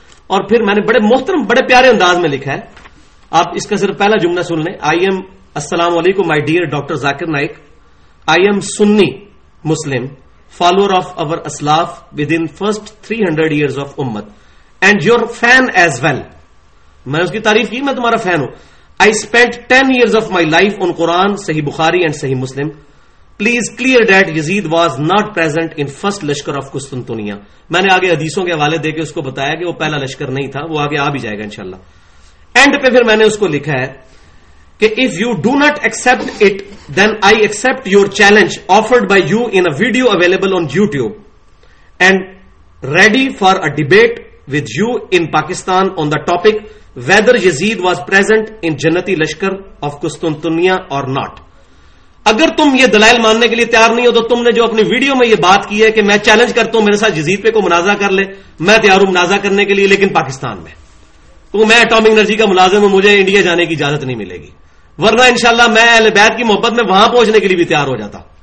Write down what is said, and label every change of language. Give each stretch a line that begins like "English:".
Urdu: اور پھر میں نے بڑے محترم بڑے پیارے انداز میں لکھا ہے, آپ اس کا صرف پہلا جملہ سن لیں,
English: I am, السلام علیکم my dear doctor Zakir Naik, I am Sunni Muslim follower of our aslaf within first 300 years of ummah and your fan as well.
Urdu: میں اس کی تعریف کی, میں تمہارا فین ہوں.
English: I spent 10 years of my life on Quran, Sahih Bukhari and Sahih Muslim. Please clear that Yazid was not present in first lashkar of Qustantuniya.
Urdu: میں نے آگے حدیثوں کے حوالے دے کے اس کو بتایا کہ وہ پہلا لشکر نہیں تھا, وہ آگے آ بھی جائے گا انشاءاللہ. اینڈ پہ پھر میں نے اس کو لکھا ہے کہ
English: if you do not accept it then I accept your challenge offered by you in a video available on YouTube and ready for a debate with you in Pakistan on the topic whether Yazid was present in Jannati Lashkar of Qustantuniya or not.
Urdu: اگر تم یہ دلائل ماننے کے لیے تیار نہیں ہو تو تم نے جو اپنی ویڈیو میں یہ بات کی ہے کہ میں چیلنج کرتا ہوں میرے ساتھ یزید پہ کوئی منازعہ کر لے, میں تیار ہوں منازعہ کرنے کے لیے لیکن پاکستان میں, تو میں اٹامک انرجی کا ملازم ہوں, مجھے انڈیا جانے کی اجازت نہیں ملے گی, ورنہ انشاءاللہ میں اہل بیت کی محبت میں وہاں پہنچنے کے لیے بھی تیار ہو جاتا.